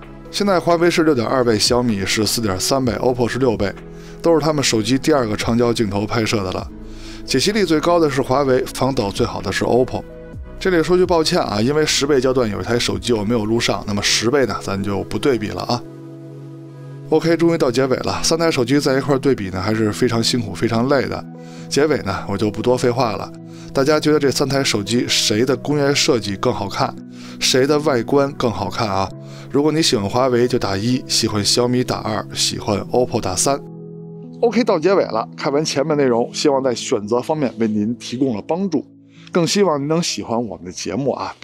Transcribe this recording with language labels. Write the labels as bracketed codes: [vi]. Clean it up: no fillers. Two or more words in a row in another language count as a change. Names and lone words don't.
[zh] 現在華為是6.2倍，小米是4.3倍，OPPO 是6倍，都是他们手机第2个长焦鏡頭拍攝的了。解析力最高的是華為，防抖最好的是 OPPO。這裡說句抱歉啊，因為10倍焦段有一台手機我沒有錄上，那麼10倍呢，咱就不對比了啊。OK，終於到結尾了，3台手機在一塊對比呢，還是非常辛苦、非常累的。結尾呢，我就不多廢話了。大家覺得這3台手機誰的工業設計更好看，誰的外觀更好看啊？如果你喜歡華為就打1，喜歡小米打2，喜歡 OPPO 打3。OK， 到結尾了，看完前面內容，希望在選擇方面為您提供了幫助，更希望您能喜歡我們的節目啊！